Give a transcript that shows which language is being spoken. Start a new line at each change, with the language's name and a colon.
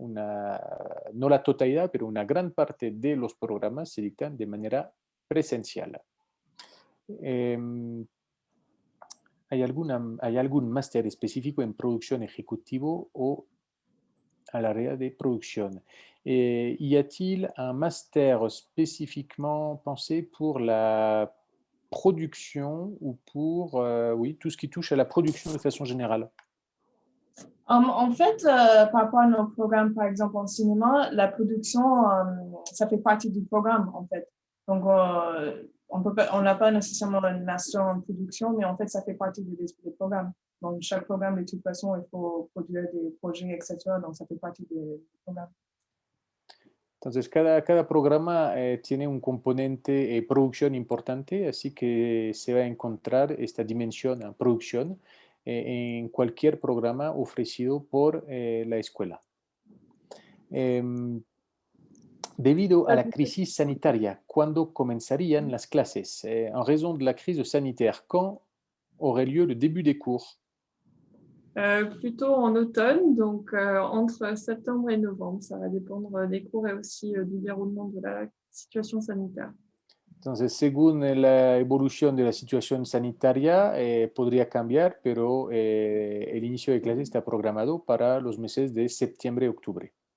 Spanish: No la totalidad, pero una gran parte de los programas se dictan de manera presencial. ¿Hay algún máster específico en producción ejecutivo o
French: à l'area de production? Y a-t-il un master spécifiquement pensé pour la production ou pour oui, tout ce qui touche à la production de façon générale? En fait, par rapport à nos programmes, par exemple en cinéma, la production, ça fait partie du programme, en fait. Donc, on n'a pas nécessairement un master en production, mais en fait, ça fait partie du programme. Donc, chaque programme, de toute façon, il faut produire des projets, etc. Donc, ça fait partie du programme.
Spanish: Entonces, cada programa tiene un componente producción importante, así que se va a encontrar esta dimensión producción en cualquier programa ofrecido por la escuela. Debido a la crisis sanitaria, ¿cuándo comenzarían las clases?
French: En raison de la crise sanitaire, quand aurait lieu le début des cours? Plutôt en automne, donc entre septembre et novembre. Ça va dépendre des cours et aussi du déroulement de la situation sanitaire.
Spanish: Entonces, según la evolución de la situación sanitaria, podría cambiar, pero el inicio de clase está programado para los meses de septiembre y octubre.